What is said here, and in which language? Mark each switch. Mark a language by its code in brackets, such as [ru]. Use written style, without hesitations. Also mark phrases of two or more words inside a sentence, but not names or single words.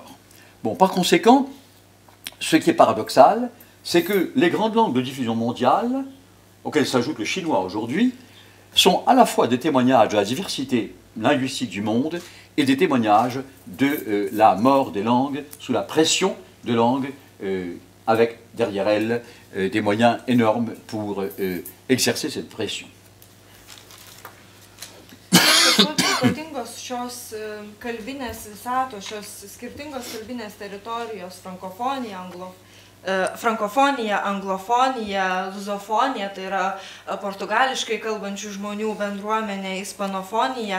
[fr] Bon, par conséquent, ce qui est paradoxal, c'est que les grandes langues de diffusion mondiale, auxquelles s'ajoute le chinois aujourd'hui, sont à la fois des témoignages de la diversité linguistique du monde et des témoignages de la mort des langues sous la pression de langues avec derrière elles des moyens énormes pour exercer cette pression. [lt] Ypatingos šios kalbinės visatos, šios skirtingos kalbinės teritorijos, frankofonija, anglofonija, luzofonija, tai yra portugališkai kalbančių žmonių bendruomenė, ispanofonija.